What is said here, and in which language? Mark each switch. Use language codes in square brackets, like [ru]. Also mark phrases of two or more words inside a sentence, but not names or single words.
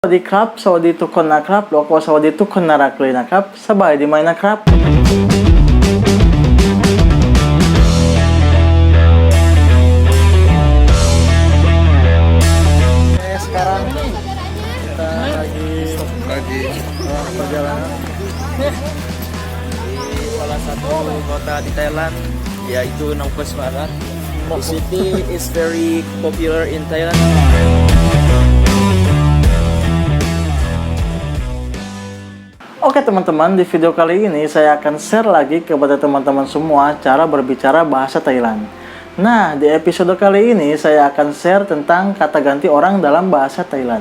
[th] สวัสดีครับสวัสดีทุกคนนะครับแล้วก็สวัสดีทุกคนน่ารักเลยนะครับสบายดีไหมนะครับ [id] sekarang kita lagi perjalanan Di salah satu kota di Thailand, yaitu Nong Pes Barat. [en] The city is very popular in Thailand. [id] Oke teman-teman, di video kali ini saya akan share lagi kepada teman-teman semua cara berbicara bahasa Thailand. Nah, di episode kali ini saya akan share tentang kata ganti orang dalam bahasa Thailand.